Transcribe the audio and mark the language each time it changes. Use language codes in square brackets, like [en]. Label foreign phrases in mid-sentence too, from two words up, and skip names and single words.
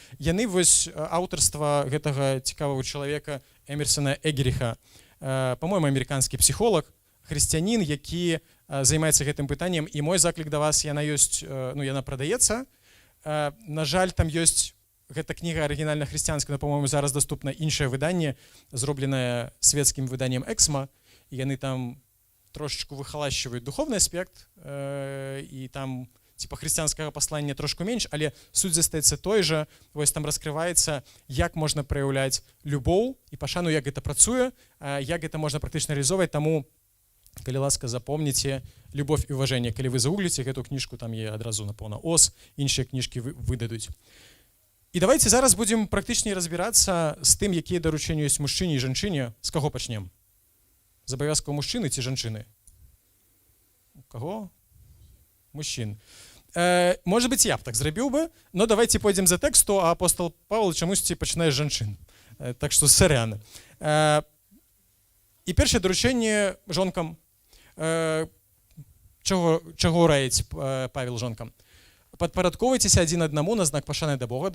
[be] Яны вось аўтарства гэтага цікавага чалавека Эмерсона Эгеріха, па-мойму, амерыканскі псіхолог, хрысціянін, які займаецца гэтым пытаннем. І мой заклік да вас, яна ёсць, яна прадаецца. На жаль, там ёсць гэта кніга арыгінальна хрысціянская, [ru] но, по-моему, [be] зараз доступна іншае выданне, зробленае свецкім выданнем Эксма, і яны там трошечку выхалашчваюць духовны аспект, і там типа хрысціянскага паслання трошку менш, але суть застаецца той жа. Вось там раскрываецца, як можна праяўляць любоў і пашану, як гэта працуе, як гэта можна практычна рэалізоўваць. Таму, калі ласка, запомніце «Любовь і уважэнне». Калі вы загугліце гэту кніжку, там є адразу, напэўна, ОС, іншыя кніжкі выдадуць. І давайте зараз будзем практычней разбірацца з тым, якія даручэнні ёсць мужчыне і жанчыне. З каго пачнем? З абавязкаў мужчыны ці жанчыны? У каго? [ru] Мужчин. Может быть, [be] я б так зрабіў бы, [ru] но давайте [be] пойдзем за тэксту, а апостол Павел чамусьці пачынае з жанчын. Так што сарян. І першае даручэнне жонкам. Чаго раіць Павел жонкам? Падпарадкоўвайцеся адзін аднаму на знак пашаны да Бога.